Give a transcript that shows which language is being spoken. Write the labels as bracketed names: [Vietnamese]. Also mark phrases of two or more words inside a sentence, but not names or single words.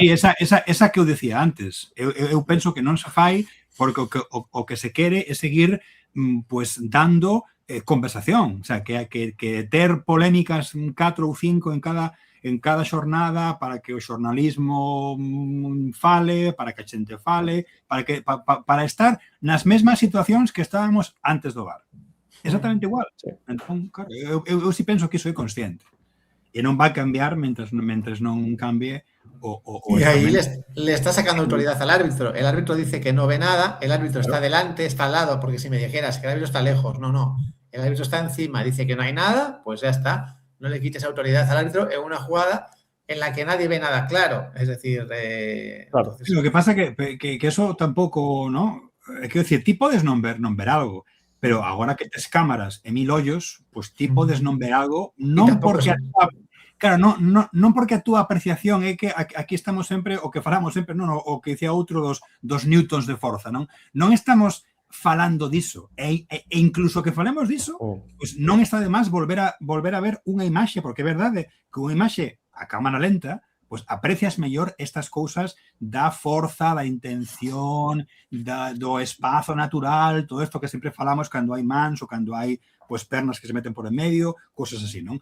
[Galician] Sí, esa que eu decía antes. Eu penso que non se fai porque o que se quere é seguir pues dando conversación, [Spanish] o sea, [Galician] que ter polémicas 4 ou 5 en cada xornada para que o xornalismo fale, para que a xente fale, para estar nas mesmas situacións que estábamos antes do VAR. Exactamente igual. Sí. Entón, claro, eu sí penso que iso é consciente. E non vai cambiar mentres non cambie [Spanish] y ahí le está sacando autoridad al árbitro. El árbitro dice que no ve nada, el árbitro está delante, está al lado, porque si me dijeras que el árbitro está lejos, no. El árbitro está encima, dice que no hay nada, pues ya está. No le quites autoridad al árbitro en una jugada en la que nadie ve nada claro. Es decir, claro. Entonces... Lo que pasa que eso tampouco, ¿no? [Galician] É que decir, ti podes non ver algo, pero agora que tes cámaras e 1000 ollos, pues ti podes non ver algo, non porque non porque a túa apreciación é que aquí estamos sempre, o que falamos sempre, non, o que dicía outro dos newtons de forza, non estamos falando diso, e incluso que falemos diso, pues non está de máis volver a ver unha imaxe, porque é verdade que unha imaxe a cámara lenta, pues aprecias mellor estas cousas da forza, da intención, do espazo natural, todo isto que sempre falamos cando hai mans ou cando hai pues pernas que se meten por en medio, cousas así, non?